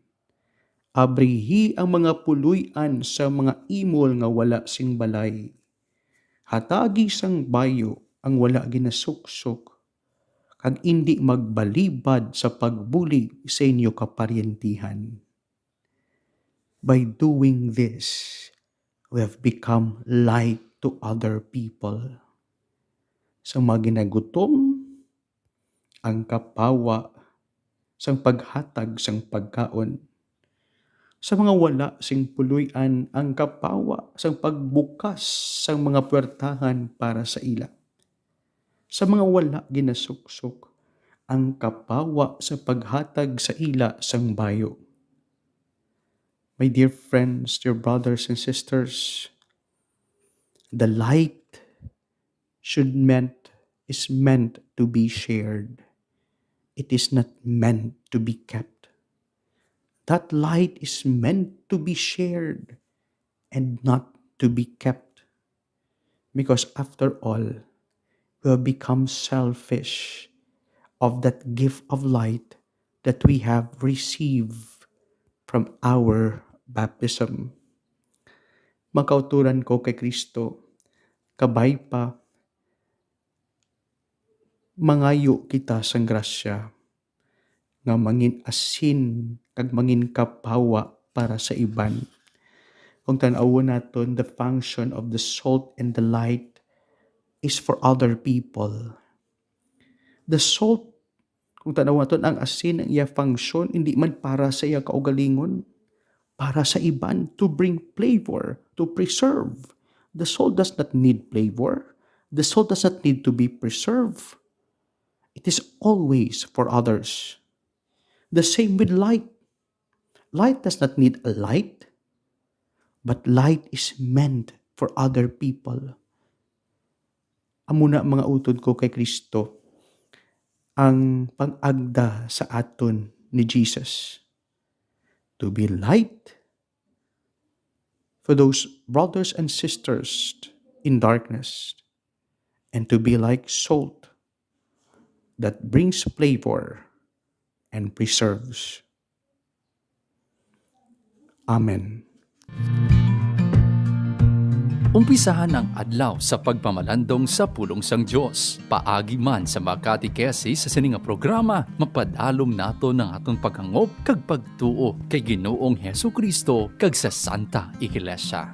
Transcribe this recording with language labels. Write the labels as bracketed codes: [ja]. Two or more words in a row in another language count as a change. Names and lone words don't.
[hil] Abrihi ang mga puluyan sa mga imol nga wala sing balay. Hatagi sang bayo ang wala ginasuksok. Kag indi magbalibad sa pagbulig sa inyo kaparyentihan. [en] By doing this, we have become light to other people. [hil] Sa mga ginagutom, ang kapawa, sang paghatag sang pagkaon. Sa mga wala sing puluyan, ang kapawa sang pagbukas sang mga puwertahan para sa ila. Sa mga wala ginasuksok, ang kapawa sa paghatag sa ila sang bayo. [en] My dear friends, dear brothers and sisters, the light is meant to be shared. It is not meant to be kept. That light is meant to be shared and not to be kept. Because after all, we have become selfish of that gift of light that we have received from our baptism. [hil] Makauturan ko kay Kristo, kabay pa, mangayo kita sang grasya, nga mangin asin kag mangin kapawa para sa iban. Kung tan-awon naton, [en] the function of the salt and the light is for other people. The salt, [hil] kung tan-awon naton, ang asin, ang iya function, hindi man para sa iya kaugalingon, para sa iban, [en] to bring flavor, to preserve. The salt does not need flavor. The salt does not need to be preserved. It is always for others. The same with light. Light does not need a light, but light is meant for other people. [hil] Amuna mga utod ko kay Kristo, ang pag-agda sa aton ni Jesus. [en] To be light for those brothers and sisters in darkness, and to be like salt that brings flavor and preserves. Amen. [hil] Umpisahan ang adlaw sa pagpamalandong sa pulong sang Dios. Paagi man sa makatikesis sa sininga programa, mapadalom nato ng atong paghangop kag pagtuo kay Ginoong Hesukristo kag sa Santa Iglesia.